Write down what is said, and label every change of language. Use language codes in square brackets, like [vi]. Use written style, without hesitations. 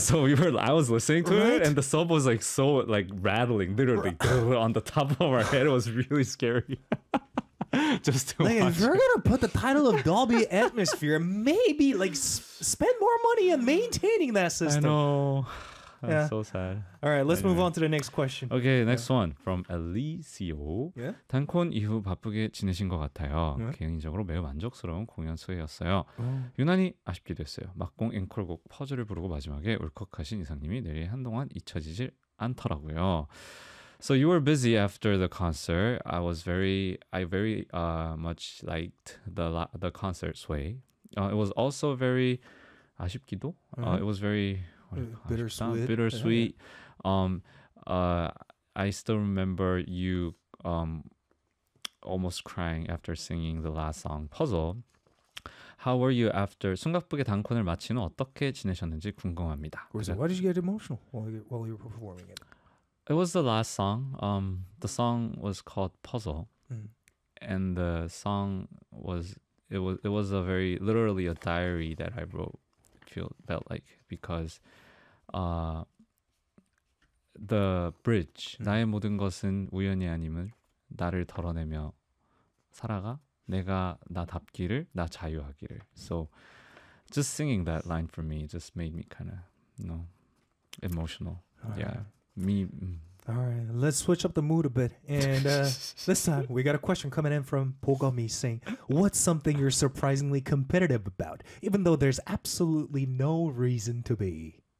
[en] Yeah, so I was listening to it, and the sub was like so like rattling, literally on the top of our head. It was really scary. Just to like, if you're gonna put the title of Dolby Atmosphere, maybe like spend more money in maintaining that system. I know. Yeah. So sad. All right, let's move on to the next question. Okay, next one from Alicio. Yeah? [ko] 단콘 이후 바쁘게 지내신 것 같아요. [en] Yeah? [ko] 개인적으로 매우 만족스러운 공연 수회였어요. Oh. 유난히 아쉽기도 했어요. 막공 앵콜곡 퍼즐을 부르고 마지막에 울컥하신 이사님이 내리 한동안 잊혀지질 않더라고요. [en] So you were busy after the concert. I very much liked the concert sway. It was also very [ko] 아쉽기도. [en] It was very bittersweet. Yeah. I still remember you almost crying after singing the last song, Puzzle. How were you after [ko] 숨가쁘게 단콘을 마친 후 어떻게 지내셨는지 궁금합니다. [en] Why did you get emotional while you were performing it? It was the last song. The song was called Puzzle. And the song was it was a very literally a diary that I wrote, felt like, because the bridge. [ko] 나의 모든 것은 우연이 아님을 나를 덜어내며 살아가 내가 나답기를 나 자유하기를. [en] So just singing that line for me just made me kind of, you know, emotional. All yeah. Right. Me. All right. Let's switch up the mood a bit. And this time we got a question coming in from Pogami saying, what's something you're surprisingly competitive about, even though there's absolutely no reason to be?